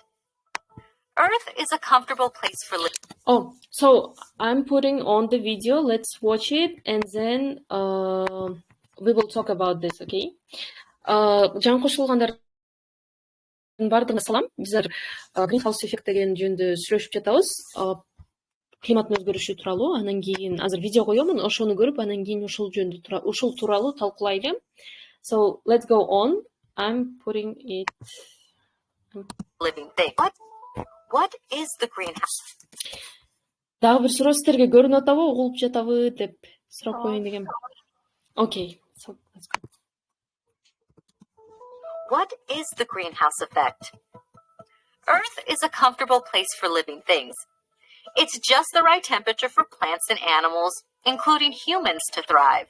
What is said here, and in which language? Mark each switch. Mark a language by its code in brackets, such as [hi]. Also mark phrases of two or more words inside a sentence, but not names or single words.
[en] Earth is a comfortable place for living. Oh, so I'm putting on the video. Let's watch it, and then we will talk about this, okay? [ky] Жаңы кошулгандардын баардыгына салам. Биздер [en] greenhouse effect [ky] деген жөнүндө сүйлөшүп жатабыз. Климаттын өзгөрүшү тууралуу. Анан кийин азыр видео коёмун, ошону көрүп, анан кийин ушул тууралуу талкуулайлы. [en] So let's go on. I'm putting it. Living thing. What is the greenhouse? [ky] Дагы бир суроо сиздерге көрүнүп атабы, угулуп жатабы деп сурап коеюн дегем. [en] Okay, so let's go. What is the greenhouse effect? Earth is a comfortable place for living things. It's just the right temperature for plants and animals, including humans, to thrive.